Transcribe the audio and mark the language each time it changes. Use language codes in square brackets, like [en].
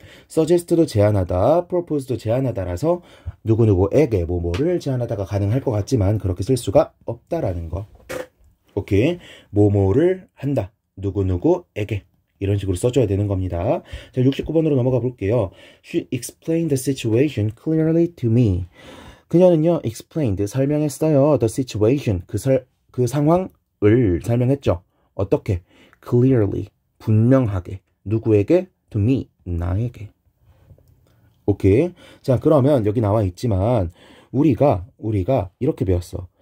[ko] suggest도 제안하다, propose도 제안하다라서 누구누구에게 뭐뭐를 제안하다가 가능할 것 같지만 그렇게 쓸 수가 없다라는 거. 오케이. 뭐뭐를 한다. 누구누구에게. 이런 식으로 써줘야 되는 겁니다. 자, 69번으로 넘어가 볼게요. [en] She explained the situation clearly to me. [ko] 그녀는요, explained, 설명했어요. The situation, 그 상황을 설명했죠. 어떻게? clearly, 분명하게. 누구에게? to me, 나에게. 오케이. 자, 그러면 여기 나와 있지만 우리가 이렇게 배웠어.